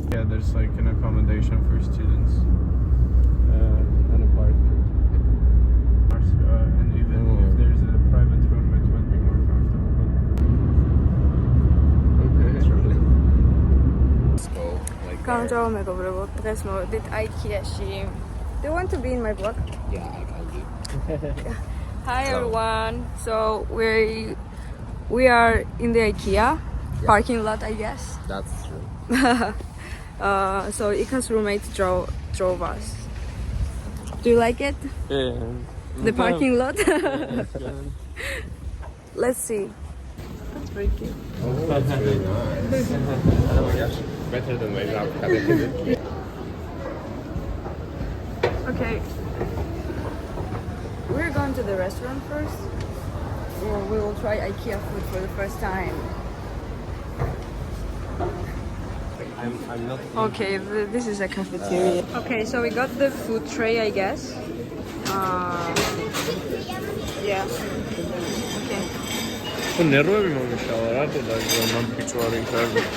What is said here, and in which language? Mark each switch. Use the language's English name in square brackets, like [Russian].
[English] there's like an accommodation for students. An apartment. And even if there's a private room, it would be more comfortable. Okay. Let's go. Like [Georgian] გამარჯობა მეგობრებო, დღეს მოვედით IKEA-ში. [English] Do you want to be in my vlog? yeah, I'll do. Hi everyone. So we are in the IKEA parking lot, I guess. That's true. So Ika's roommate drove us. Do you like it? Yeah. The parking lot? Let's see. That's very cute. Oh, that's really nice. Oh my gosh, better than my job. Okay. We're going to the restaurant first. We will try IKEA food for the first time. I'm not. Okay, this is a cafeteria. Okay, so we got the food tray, I guess. Yeah. Okay. [Georgian] ნერვები მომიშალა რა და მან პიჭვარი ხარ.